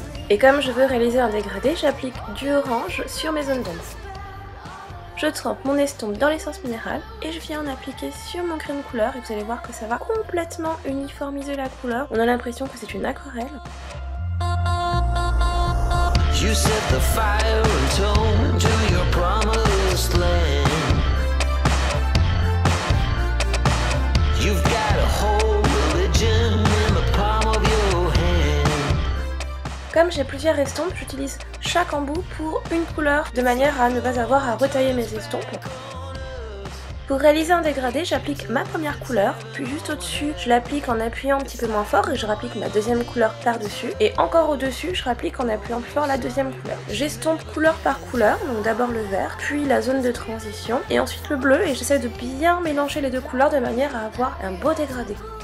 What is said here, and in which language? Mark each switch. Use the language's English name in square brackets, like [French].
[French] Et comme je veux réaliser un dégradé, j'applique du orange sur mes zones d'ombre. Je trempe mon estompe dans l'essence minérale et je viens en appliquer sur mon crayon de couleur et vous allez voir que ça va complètement uniformiser la couleur. On a l'impression que c'est une aquarelle. [English] You set the fire and tone to your promised land. You've got a whole religion in the palm of your hand. [French] Comme j'ai plusieurs estompes, j'utilise chaque embout pour une couleur de manière à ne pas avoir à retailler mes estompes. Pour réaliser un dégradé, j'applique ma première couleur, puis juste au-dessus, je l'applique en appuyant un petit peu moins fort et je rapplique ma deuxième couleur par-dessus. Et encore au-dessus, je rapplique en appuyant plus fort la deuxième couleur. J'estompe couleur par couleur, donc d'abord le vert, puis la zone de transition, et ensuite le bleu, et j'essaie de bien mélanger les deux couleurs de manière à avoir un beau dégradé.